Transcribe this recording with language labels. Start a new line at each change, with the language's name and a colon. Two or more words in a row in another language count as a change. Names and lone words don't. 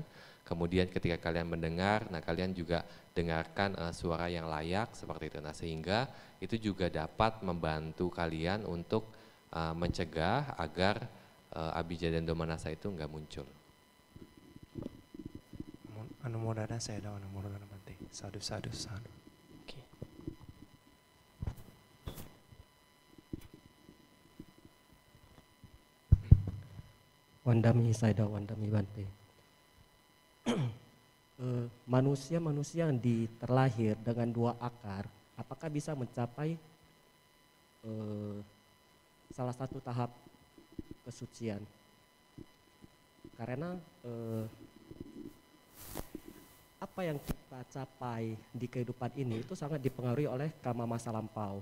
Indonesian: Kemudian ketika kalian mendengar, nah kalian juga dengarkan suara yang layak seperti itu. Nah, sehingga itu juga dapat membantu kalian untuk mencegah agar abijja dan domanassa itu enggak muncul. Anumodana saya ada anumodana Bante. Sadu. Okay. Wandami saya
Pali: Wandami Bante.
Indonesian: Manusia yang terlahir dengan 2 akar, apakah bisa mencapai salah satu tahap kesucian? Karena apa yang kita capai di kehidupan ini itu sangat dipengaruhi oleh karma masa lampau.